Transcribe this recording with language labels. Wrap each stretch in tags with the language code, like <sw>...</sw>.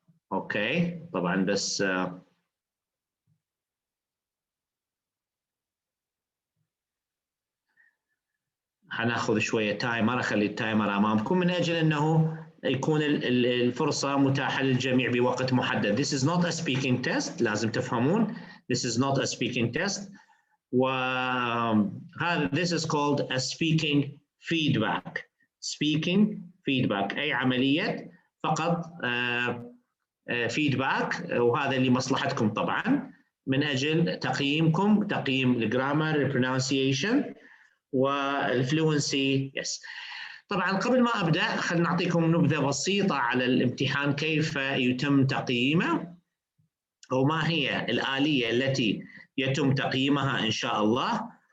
<ar>اوكي طبعا بس حناخذ شويه تايمر، اخلي التايمر امامكم من اجل انه يكون الفرصه متاحه للجميع بوقت محدد.</ar> <en>This is not a speaking test،</en> <ar>لازم تفهمون</ar> <en>this is not a speaking test،</en> <ar>وهذا</ar> <en>this is called a speaking feedback.</en> <ar>speaking feedback اي عمليه فقط فيدباك، وهذا لمصلحتكم طبعا من اجل تقييمكم، تقييم الجرامر، البرونانسيشن والفلوينسي. يس طبعا قبل ما ابدا خلينا نعطيكم نبذه بسيطه على الامتحان، كيف يتم تقييمه وما هي الآلية التي يتم تقييمها ان شاء الله.</ar>